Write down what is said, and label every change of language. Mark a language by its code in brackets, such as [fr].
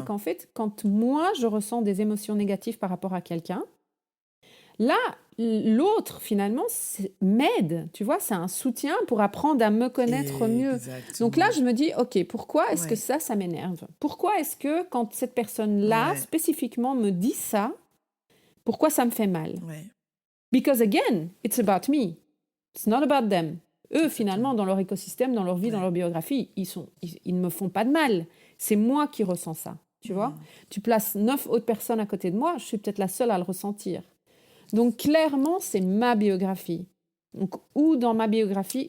[fr] c'est qu'en fait, quand moi, je ressens des émotions négatives par rapport à quelqu'un, là, l'autre, finalement, m'aide, tu vois, c'est un soutien pour apprendre à me connaître mieux. Exactement. Donc là, je me dis, OK, pourquoi est-ce que Ouais. ça m'énerve? Pourquoi est-ce que quand cette personne-là, Ouais. spécifiquement, me dit ça, pourquoi ça me fait mal? Ouais. [en] Because again, it's about me. It's not about them. [fr] Eux, finalement, dans leur écosystème, dans leur vie, dans leur biographie, ils ne me font pas de mal. C'est moi qui ressens ça, tu vois. Tu places 9 autres personnes à côté de moi, je suis peut-être la seule à le ressentir. Donc, clairement, c'est ma biographie. Donc, où dans ma biographie,